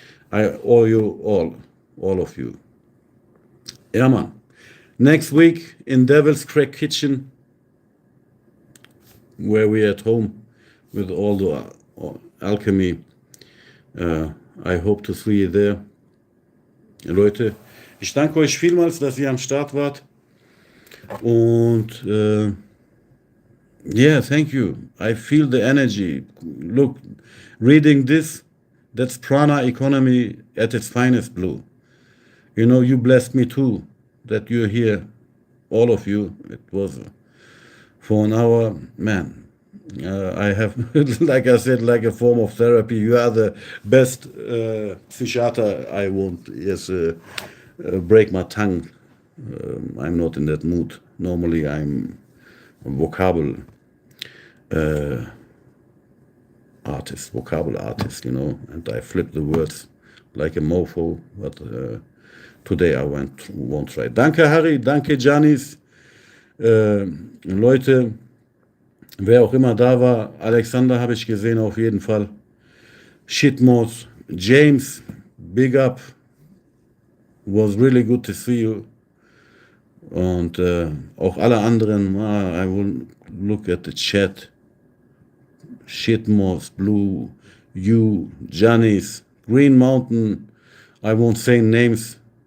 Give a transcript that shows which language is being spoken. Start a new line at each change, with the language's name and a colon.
English: I owe you all of you. Yeah, man. Next week in Devil's Crack Kitchen, where we at home with all the alchemy. I hope to see you there.
German: Leute, ich danke euch vielmals, dass ihr am Start wart.
English: Und thank you. I feel the energy. Look, reading this, that's prana economy at its finest, Blue. You blessed me too. that you're here, all of you. It was for an hour, man. I have, like I said, like a form of therapy. You are the best psychiater. I won't break my tongue. I'm not in that mood. Normally, I'm a vocabule artist, you know, and I flip the words like a mofo. But today I won't try.
German: Danke, Harry. Danke, Janis. Leute, wer auch immer da war, Alexander habe ich gesehen auf jeden Fall.
English: Shitmos, James, big up. Was really good to see you.
German: Und auch alle anderen,
English: I will look at the chat. Shitmos, Blue, you, Janis, Green Mountain, I won't say names.